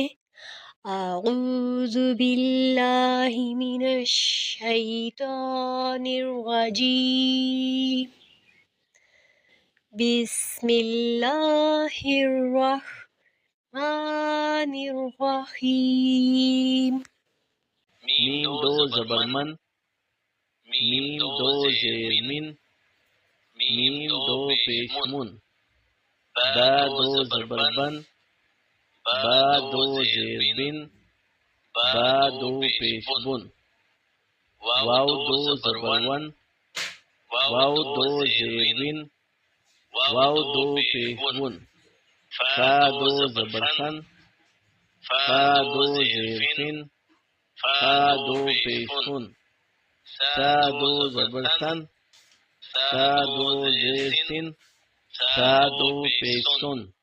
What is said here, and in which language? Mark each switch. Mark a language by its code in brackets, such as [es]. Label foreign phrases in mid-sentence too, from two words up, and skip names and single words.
[ar] اعوذ باللہ من الشیطان الرجیم، بسم اللہ الرحمن الرحیم۔ [ur] میم دو زبر من، میم دو زیر من، میم دو پیش من، با دو زبر بن، با دو زیر بن، با دو پیش بن، واو دو زبر ون، واو دو زیر ون، واو دو پیش ون، فا دو زبر فن، فا دو زیر فن، فا دو پیش فن، سا دو زبر سن، سا دو زیر سن، سا دو پیش سن،